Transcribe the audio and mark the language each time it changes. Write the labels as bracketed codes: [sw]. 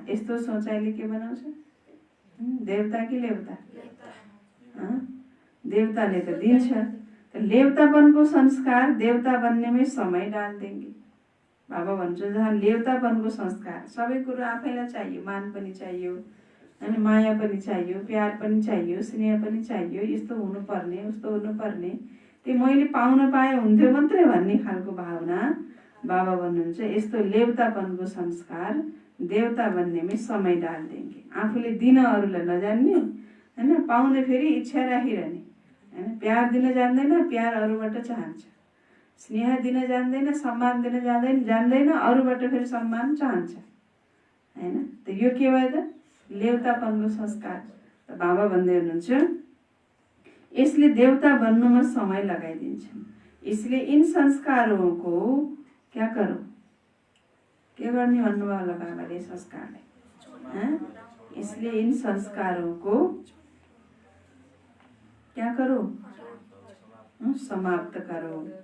[ne] यस्तो सोचाइले के बनाउँछ, देवता कि लेउता? देवताले त दिन्छ। लेउतापनको संस्कार देवता [hi] बनने में समय डाल देंगे। [ne] बाबा भन्छ जहाँ लेउतापनको संस्कार, सबै कुरो आफैलाई चाहियो, मान पनि चाहियो, अनि माया पनि चाहियो, प्यार पनि चाहियो, स्नेह पनि चाहियो, यस्तो हुनुपर्ने, उस्तो हुनुपर्ने, त्यो मैले पाउन पाए हुन्थ्यो मात्रै भन्ने खालको भावना। बाबा भन्नुहुन्छ यस्तो लेउतापनको संस्कार देवता बन्ने [hi] में समय डाल देंगे। [ne] आफूले दिन अरूलाई नजान्ने, हैन, पाउने फेरि इच्छा राखिरहने, हैन। प्यार दिन जान्दैन, प्यार अरूबाट चाहन्छ। स्नेह दिन जान्दैन, सम्मान दिन जान्दैन, अरूबाट फेरि सम्मान चाहन्छ, हैन। त यो के भयो त लेउतापनको संस्कार। त बाबा भन्दै हुनुहुन्छ यसले देवता बन्नुमा समय लगाइदिन्छन्। [hi] इसलिए इन संस्कारों को क्या करो, [ne] के गर्ने भन्नुभयो होला बाबाले संस्कारले, [hi] इसलिए इन संस्कारों को क्या करो, समाप्त करो।